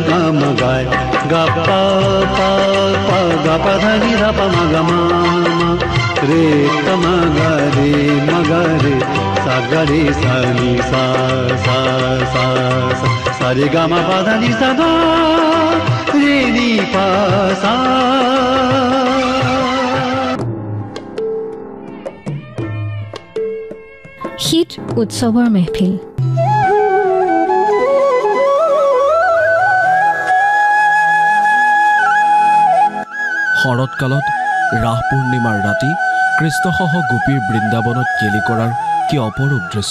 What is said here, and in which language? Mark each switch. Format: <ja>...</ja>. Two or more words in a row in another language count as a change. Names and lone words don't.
<as>গামা গায় গা পা পা পা গা পা ধা নি ধা পা মা গা মা রে তা মা গা রে সা গা রে সা নি সা সা সা সারি গামা পা ধা নি সা ধা রে নি পা সা। শীত উৎসৱৰ মেহফিল। শৰৎকালত ৰাস পূৰ্ণিমাৰ ৰাতি কৃষ্ণসহ গোপীৰ বৃন্দাবনত কেলি কৰাৰ কি অপৰূপ দৃশ্য।</as>